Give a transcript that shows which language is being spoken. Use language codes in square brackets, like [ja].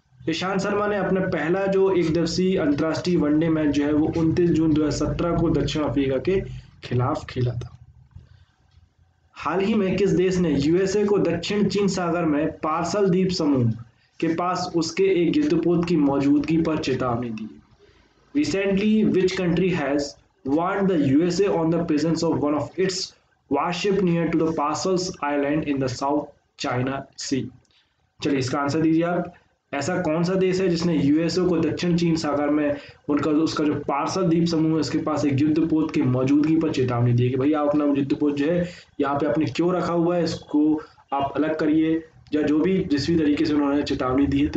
[hi] ईशांत शर्मा ने अपना पहला जो एक दिवसीय अंतर्राष्ट्रीय वनडे मैच जो है वो 29 जून 2017 को दक्षिण अफ्रीका के खिलाफ खेला था। हाल ही में किस देश ने यूएसए को दक्षिण चीन सागर में पार्सल द्वीप समूह के पास उसके एक युद्धपोत की मौजूदगी पर चेतावनी दी? [en] Recently, which country has warned the USA on the presence of one of its warship near to the Paracels Island in the South China Sea? [hi] चलिए इसका आंसर दीजिए आप। ऐसा कौन सा देश है जिसने यूएसए को दक्षिण चीन सागर में उसका जो पार्सल द्वीप समूह है उसके पास एक युद्धपोत की मौजूदगी पर चेतावनी दी कि भैया अपना युद्धपोत जो है यहाँ पे आपने क्यों रखा हुआ है, इसको आप अलग करिए, या जो भी जिस भी तरीके से उन्होंने चेतावनी दी है।